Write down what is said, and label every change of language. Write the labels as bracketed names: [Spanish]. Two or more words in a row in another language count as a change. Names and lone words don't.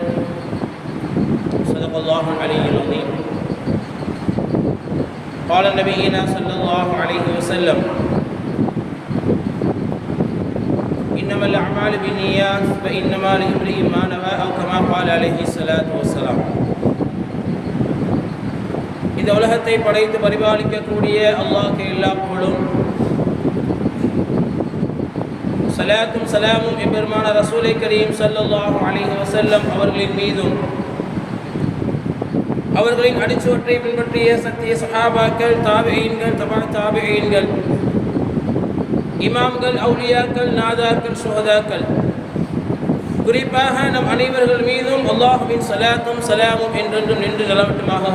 [Arabic] صدق الله العلي العظيم. قال نبينا صلى الله عليه وسلم: إنما الأعمال بالنيات فإنما لامرئ ما نوى أو كما قال عليه الصلاة والسلام. [Tamil] இந்த உலகத்தை படைத்து பரிபாலிக்கக்கூடிய அல்லாஹ்வுக்கு எல்லா புகழும், ஸலாத்தும் ஸலாமும் எம்பெருமான ரசூலை கரீம் [Arabic] صلى الله عليه وسلم [Tamil] அவர்களின் மீதும், அவர்களின் அடிச்சுவற்றை பின்பற்றிய சத்திய சஹாபாக்கள், தாபிஈன்கள், தபா தாபிஈன்கள், இமாம்கள், அவுலியாக்கள், நாதாக்கள், சுஹதாக்கள், குறிப்பாக நம் அனைவர்கள் மீதும் அல்லாஹ்வின் ஸலாத்தும் ஸலாமும் என்றென்றும் நின்று நிலவட்டுமாக.